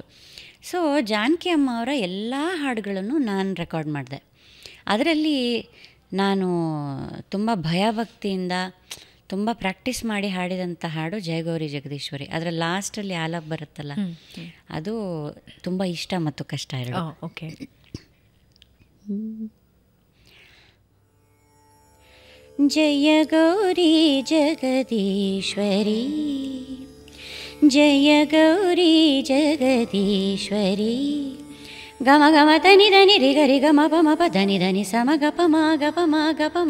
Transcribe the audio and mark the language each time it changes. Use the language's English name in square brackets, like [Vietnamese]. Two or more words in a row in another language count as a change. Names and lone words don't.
[Kannada] ಸೊ ಜಾನಕಿ ಅಮ್ಮ ಅವರ ಎಲ್ಲ ಹಾಡುಗಳನ್ನು ನಾನು ರೆಕಾರ್ಡ್ ಮಾಡಿದೆ. ಅದರಲ್ಲಿ ನಾನು ತುಂಬ ಭಯಭಕ್ತಿಯಿಂದ ತುಂಬ ಪ್ರಾಕ್ಟೀಸ್ ಮಾಡಿ ಹಾಡಿದಂಥ ಹಾಡು ಜಯಗೌರಿ ಜಗದೀಶ್ವರಿ. ಅದರ ಲಾಸ್ಟಲ್ಲಿ ಆಲಾಪ್ ಬರುತ್ತಲ್ಲ, ಅದು ತುಂಬ ಇಷ್ಟ ಮತ್ತು ಕಷ್ಟ ಎರಡು. ಓಕೆ. ಜಯ ಗೌರಿ ಜಗದೀಶ್ವರಿ, ಜಯ ಗೌರಿ ಜಗದೀಶ್ವರಿ, ಗಮ ಗಮ ತನಿ ಧನಿ ರಿ ಗರಿ ಗಮ ಪಮ ಪ ಧನಿ ಧನಿ ಸಮ ಗಪ ಮ ಗಪ ಮ ಗಪ ಮ.